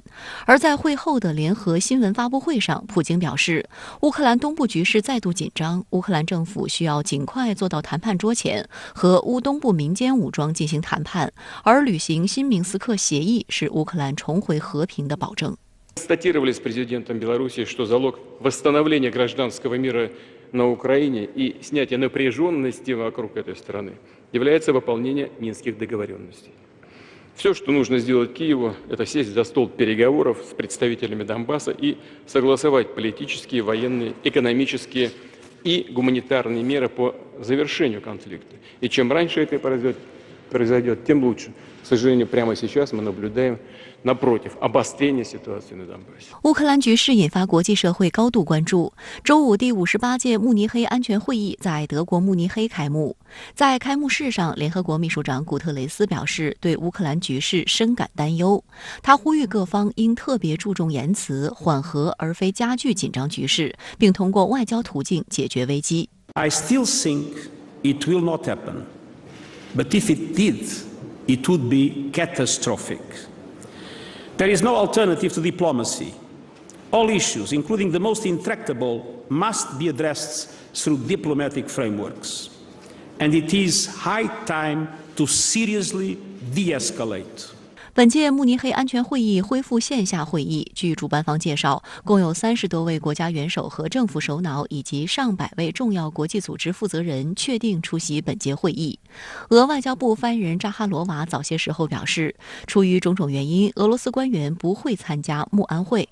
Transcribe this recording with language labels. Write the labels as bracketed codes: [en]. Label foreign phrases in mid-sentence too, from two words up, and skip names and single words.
[zh] 而在会后的联合新闻发布会上，普京表示，乌克兰东部局势再度紧张，乌克兰政府需要尽快坐到谈判桌前，和乌东部民间武装进行谈判，而履行新明斯克协议是乌克兰重回和平的保证。 [ru] Констатировали с президентом Беларуси, что залог восстановления гражданского мира на Украине и снятия напряженности вокруг этой страны является выполнение минских договоренностей. Все, что нужно сделать Киеву, это сесть за стол переговоров с представителями Донбасса и согласовать политические, военные, экономические и гуманитарные меры по завершению конфликта. И чем раньше это произойдет, тем лучше. К сожалению, прямо сейчас мы наблюдаем напротив, обострение ситуации на Донбассе. [zh] 乌克兰局势引发国际社会高度关注。周五，第58届慕尼黑安全会议在德国慕尼黑开幕。在开幕式上，联合国秘书长古特雷斯表示对乌克兰局势深感担忧。他呼吁各方应特别注重言辞，缓和而非加剧紧张局势，并通过外交途径解决危机。 [en] I still think it will not happen, but if it did, it would be catastrophic. There is no alternative to diplomacy. All issues, including the most intractable, must be addressed through diplomatic frameworks. And it is high time to seriously de-escalate. [zh] 本届慕尼黑安全会议恢复线下会议，据主办方介绍，共有30多位国家元首和政府首脑以及上百位重要国际组织负责人确定出席本届会议。俄外交部发言人扎哈罗娃早些时候表示，出于种种原因，俄罗斯官员不会参加慕安会。